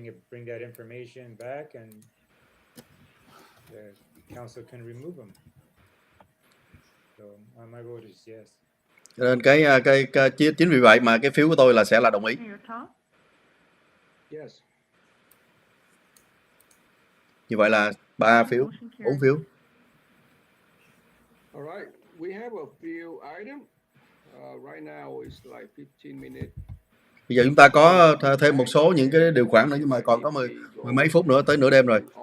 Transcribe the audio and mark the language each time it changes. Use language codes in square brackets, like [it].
[en] Bring that information back and the council can remove them. So my vote is yes. [vi] Cho nên chính vì vậy mà cái phiếu của tôi là sẽ là đồng ý. [en] Yes. [vi] Như vậy là 3 phiếu, 4 phiếu. [en] All right, we have a few items. Right now it's like 15 minutes. [vi] Bây giờ chúng ta có thêm một số những cái điều khoản nữa, nhưng mà còn có mười mấy phút nữa tới nửa đêm rồi.